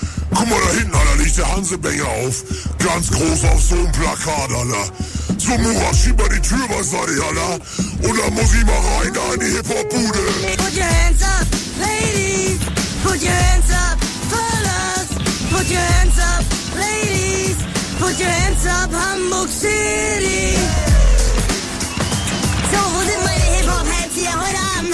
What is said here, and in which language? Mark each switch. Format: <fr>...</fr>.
<de>Guck mal da hinten, Alter, liegt der Hansebänger auf. Ganz groß auf so einem Plakat, Alter. So, Murat, schieb mal die Tür beiseite, Alter. Und dann muss ich mal rein da in die Hip-Hop-Bude.</de> <en>Put your hands up, ladies. Put your hands up, fellas. Put your hands up, ladies. Put your hands up, Hamburg City.</en> <de>So, wo sind meine Hip-Hop-Hats hier heute Abend?</de>